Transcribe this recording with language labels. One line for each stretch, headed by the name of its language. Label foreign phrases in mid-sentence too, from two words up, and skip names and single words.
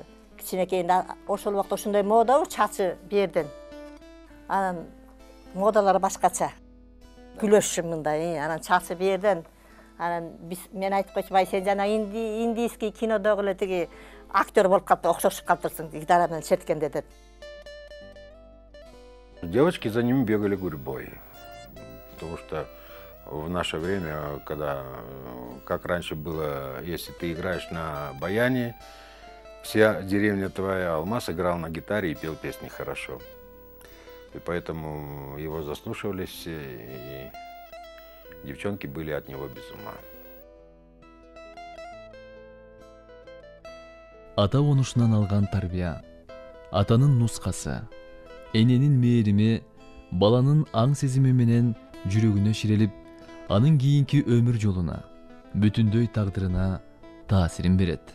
Kyrgyz: Кичинекей ошол убакта ошондой мода чачы берден. Анан модалар башкача. Күлөшчү мындай, анан чачы берден. Анан мен айтып койчумун, ай сен жана индийский кинодогу эле тиги актер болуп калып, окшошуп калыптырсың гитара менен черткенде деп.
Russian: Девочки за ним бегали гурьбой, потому что в наше время, когда, как раньше было, если ты играешь на баяне, вся деревня твоя Алмаз играл на гитаре и пел песни хорошо. И поэтому его заслушивались все, и девчонки были от него без ума.
Kyrgyz: Ата онушунан алган тарбия, атанын нускасы, эненин мээрими баланын аң сезими менен жүрөгүнө ширелип, анын кийинки өмүр жолуна, бүтүндөй тагдырына таасирин берет.